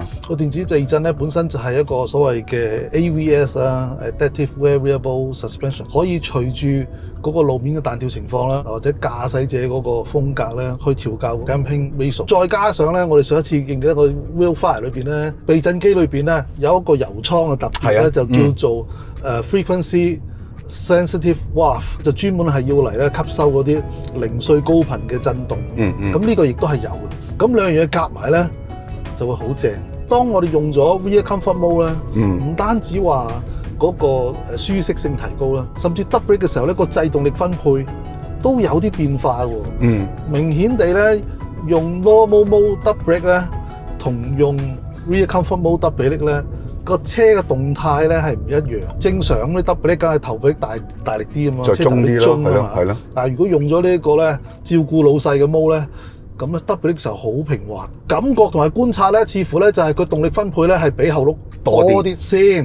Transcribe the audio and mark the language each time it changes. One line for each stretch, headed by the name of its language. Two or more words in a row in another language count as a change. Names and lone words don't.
Cantonese: 個電子避震咧本身就係一個所謂嘅 AVS 啦 ，
English: Adaptive Variable Suspension，
Cantonese: 可以隨住嗰個路面嘅彈跳情況啦，或者駕駛者嗰個風格咧，去調校
English: damping ratio。
Cantonese: 再加上咧，我哋上一次記唔記得個 Wheelfire 裏邊咧，避震機裏邊咧有一個油倉嘅特別咧，就叫做
English: frequency sensitive wave，
Cantonese: 就專門係要嚟咧吸收嗰啲零碎高頻嘅震動。咁呢個亦都係有嘅。咁兩樣嘢夾埋咧就會好正。當我哋用咗
English: Rear Comfort Mode
Cantonese: 咧，唔單止話嗰個舒適性提高啦，甚至
English: double brake
Cantonese: 嘅時候咧，個制動力分配都有啲變化喎。明顯地咧，用
English: normal mode double brake
Cantonese: 咧，同用
English: rear comfort mode double brake
Cantonese: 咧，個車嘅動態咧係唔一樣。正常咁啲
English: double brake
Cantonese: 梗係頭臂大力啲咁嘛，再中啲咯，係咯。但係如果用咗呢一個咧，照顧老細嘅 mode 咧，咁咧
English: double brake
Cantonese: 嘅時候好平滑，感覺同埋觀察咧，似乎咧就係佢動力分配咧係比後轆多啲先。